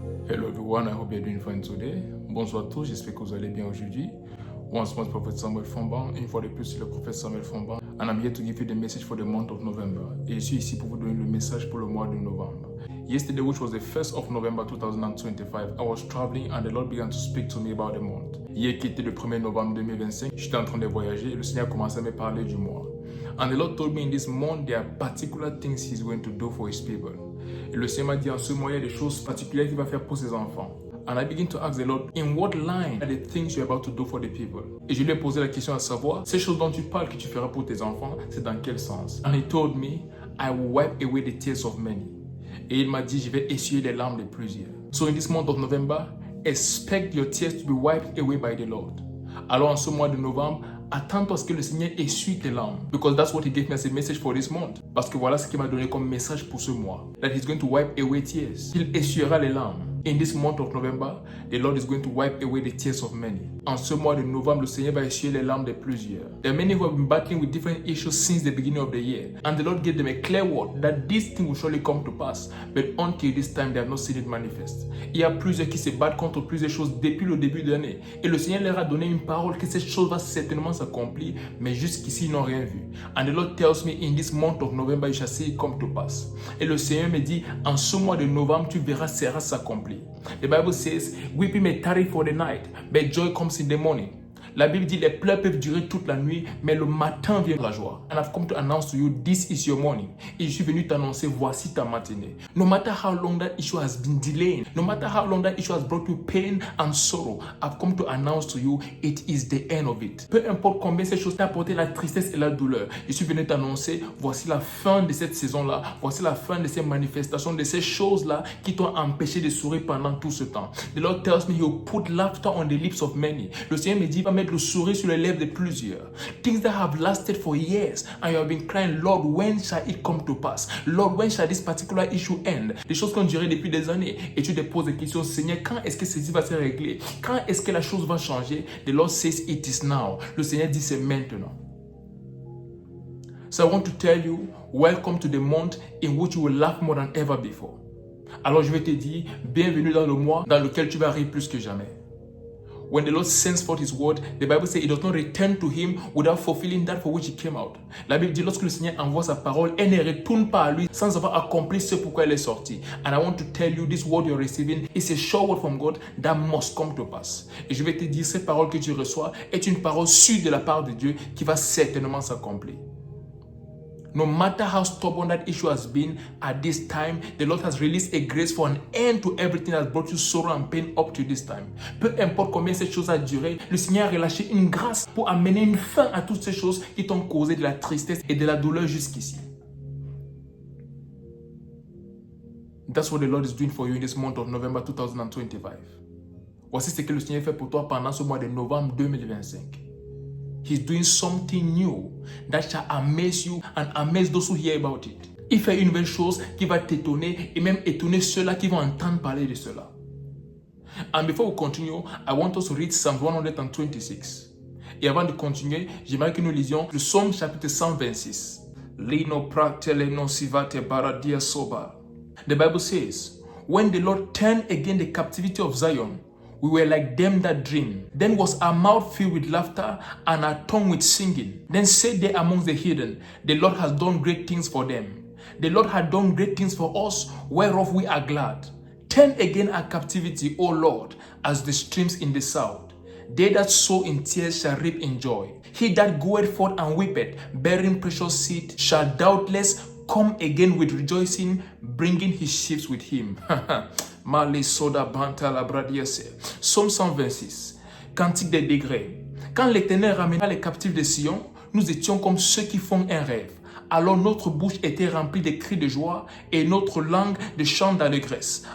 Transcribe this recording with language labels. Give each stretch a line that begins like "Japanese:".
English: everyone, I hope you're doing fine today.
French: Bonsoir à tous, j'espère que vous allez bien aujourd'hui.
English: Once more, Prophet Samuel Fonban,
French: une fois de plus, c'est le prophète Samuel Fonban.
English: And I'm here to give you the message for the month of November.
French: Et je suis ici pour vous donner le message pour le mois de novembre.
English: Yesterday, which was the 1st of November 2025, I was traveling and the Lord began to speak to me about the month.
French: Hier qui était le 1er novembre 2025, j'étais en train de voyager et le Seigneur a commencé à me parler du mois.
English: And the Lord told me in this month, there are particular things He's going to do for His people.
French: Et le Seigneur m'a dit en ce mois, il y a des choses particulières qu'il va faire pour ses enfants.
English: And I begin to ask the Lord, in what line are the things you're about to do for the people?
French: Et je lui ai posé la question à savoir, ces choses dont tu parles que tu feras pour tes enfants, c'est dans quel sens?
English: And He told me, I will wipe away the tears of many.
French: Et il m'a dit, je vais essuyer les larmes de plusieurs.
English: So in this month of November, expect your tears to be wiped away by the Lord.
French: Alors en ce mois de novembre, attends-toi à ce que le Seigneur essuie tes larmes.
English: Because that's what He gave me as a message for this month.
French: Parce que voilà ce qu'il m'a donné comme message pour ce mois.
English: That He's going to wipe away tears.
French: Il essuiera les larmes.
English: In this month of November, the Lord is going to wipe away the tears of many.
French: En ce mois de novembre, le Seigneur va essuyer les larmes de plusieurs.
English: There are many who have been battling with different issues since the beginning of the year. And the Lord gave them a clear word that this thing will surely come to pass. But until this time, they have not seen it manifest.
French: Il y a plusieurs qui se battent contre plusieurs choses depuis le début de l'année. Et le Seigneur leur a donné une parole que cette chose va certainement s'accomplir. Mais jusqu'ici, ils n'ont rien vu.
English: And the Lord tells me, in this month of November, you shall see it come to pass.
French: Et le Seigneur me dit, en ce mois de novembre, tu verras cela s'accomplir.
English: The Bible says, weeping may tarry for the night, but joy comes in the morning.
French: La Bible dit, les pleurs peuvent durer toute la nuit, mais le matin vient la joie.
English: And I've come to announce to you, this is your morning.
French: Et je suis venu t'annoncer, voici ta matinée.
English: No matter how long that issue has been delaying, no matter how long that issue has brought you pain and sorrow, I've come to announce to you, it is the end of it.
French: Peu importe combien ces choses t'ont apporté la tristesse et la douleur, je suis venu t'annoncer, voici la fin de cette saison-là, voici la fin de ces manifestations, de ces choses-là qui t'ont empêché de sourire pendant tout ce temps.
English: The Lord tells me, He will put laughter on the lips of many.
French: Le Seigneur me dit, va mettre le sourire sur les lèvres de plusieurs.
English: Things that have lasted for years and you have been crying, Lord, when shall it come to pass? Lord, when shall this particular issue end?
French: Des choses qui ont duré depuis des années et tu te poses des questions, Seigneur, quand est-ce que ceci va se régler? Quand est-ce que la chose va changer?
English: The Lord says it is now.
French: Le Seigneur dit c'est maintenant.
English: So I want to tell you, welcome to the month in which you will laugh more than ever before.
French: Alors je vais te dire, bienvenue dans le mois dans lequel tu vas rire plus que jamais.
English: When the Lord sends forth His word, the Bible says it does not return to Him without fulfilling that for which it came out.
French: La Bible dit lorsque le Seigneur envoie sa parole, elle ne retourne pas à lui sans avoir accompli ce pourquoi elle est sortie.
English: And I want to tell you, this word you're receiving is a sure word from God that must come to pass.
French: Et je vais te dire, cette parole que tu reçois est une parole sûre de la part de Dieu qui va certainement s'accomplir.
English: No matter how stubborn that issue has been at this time, the Lord has released a grace for an end to everything that has brought you sorrow and pain up to this time.
French: Peu importe combien cette chose a duré, le Seigneur a relâché une grâce pour amener une fin à toutes ces choses qui t'ont causé de la tristesse et de la douleur jusqu'ici.
English: That's what the Lord is doing for you in this month of November 2025.
French: Voici ce que le Seigneur fait pour toi pendant ce mois de novembre 2025.
English: He's doing something new that shall amaze you and amaze those who hear about it.
French: Il fait une nouvelle chose qui va t'étonner et même étonner ceux-là qui vont entendre parler de cela.
English: And before we continue, I want us to read Psalm 126.
French: Et avant de continuer, j'aimerais que nous lisions le Psaume chapitre 126. Lino pratele non sivate baradia soba.
English: The Bible says, when the Lord turned again the captivity of Zion, we were like them that dream. Then was our mouth filled with laughter and our tongue with singing. Then said they amongst the heathen, the Lord has done great things for them. The Lord had done great things for us, whereof we are glad. Turn again our captivity, O Lord, as the streams in the south. They that sow in tears shall reap in joy. He that goeth forth and weepeth, bearing precious seed, shall doubtless come again with rejoicing, bringing his sheaves with him.
French: Psaume 126, Cantique des degrés. Quand l'Éternel ramena les captifs de Sion, nous étions comme ceux qui font un rêve. Alors notre bouche était remplie de cris de joie et notre langue de chants d'allégresse.